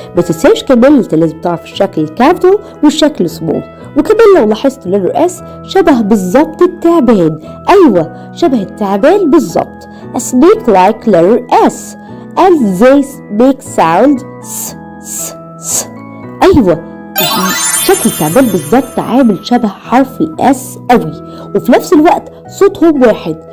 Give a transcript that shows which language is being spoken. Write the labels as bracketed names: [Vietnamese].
[Arabic] ما تنساش كمان انت لازم تعرف الشكل الكابيتال والشكل سمول. وكمان لو لاحظت اللتر اس شبه بالظبط التعبان. ايوه شبه التعبان بالظبط. [English] A snake like letter S and they make sound s. [Arabic] ايوه شكل التعبان بالظبط عامل شبه حرف الاس قوي، وفي نفس الوقت صوتهم واحد.